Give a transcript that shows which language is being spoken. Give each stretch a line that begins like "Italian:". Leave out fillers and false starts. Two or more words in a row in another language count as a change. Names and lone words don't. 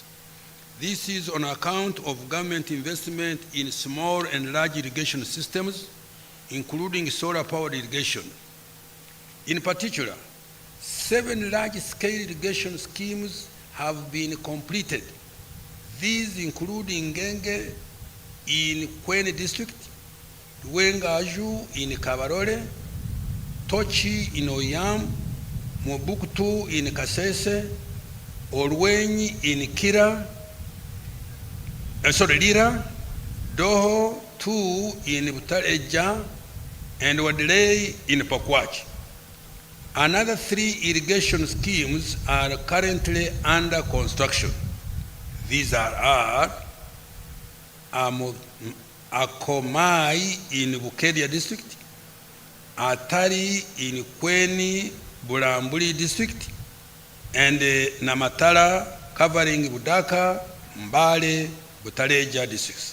English: This is on account of government investment in small and large irrigation systems, including solar-powered irrigation. In particular, 7 large-scale irrigation schemes have been completed. These include Ngenge in Kweni district, Wengaju in Kabarole, Tochi in Oyam, Mobuktu in Kasese, Olwenyi in Kira, Lira, Doho 2 in Butareja, and Wadlei in Pakwach. Another 3 irrigation schemes are currently under construction. These are Akomai in Bukedia district, Atari in Kweni Bulambuli district, and Namatala covering Budaka, Mbale, Butaleja districts.